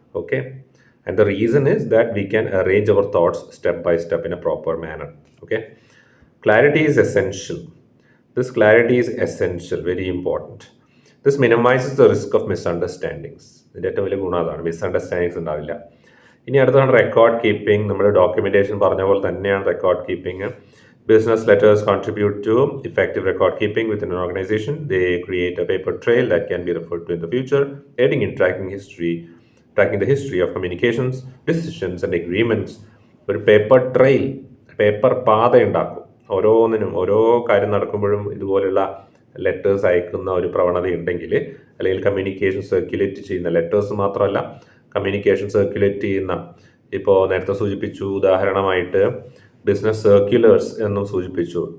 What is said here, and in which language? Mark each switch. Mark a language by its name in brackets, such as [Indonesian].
[English] Okay, and the reason is that we can arrange our thoughts step by step in a proper manner. Okay, clarity is essential. This clarity is essential, very important. This minimizes the risk of misunderstandings. [Malayalam] ഇതിൻ്റെ ഏറ്റവും വലിയ ഗുണം അതാണ്, misunderstandings ഉണ്ടാവില്ല. ഇനി അടുത്താണ് record keeping. നമ്മുടെ documentation പറഞ്ഞ പോലെ തന്നെയാണ് record keeping. [English] Business letters contribute to effective record keeping within an organization. They create a paper trail that can be referred to in the future, aiding in tracking the history of communications, decisions and agreements. [Malayalam] ഒരു paper trail, paper പാത ഉണ്ടാക്കും. ഓരോന്നിനും, ഓരോ കാര്യം നടക്കുമ്പോഴും ഇതുപോലുള്ള letters അയക്കുന്ന ഒരു പ്രവണത ഉണ്ടെങ്കിൽ, അല്ലെങ്കിൽ കമ്മ്യൂണിക്കേഷൻ സർക്യുലേറ്റ് ചെയ്യുന്ന, ലെറ്റേഴ്സ് മാത്രമല്ല കമ്മ്യൂണിക്കേഷൻ സർക്യുലേറ്റ് ചെയ്യുന്ന, ഇപ്പോൾ നേരത്തെ സൂചിപ്പിച്ചു ഉദാഹരണമായിട്ട് ബിസിനസ് സർക്യുലേഴ്സ് എന്നും സൂചിപ്പിച്ചു.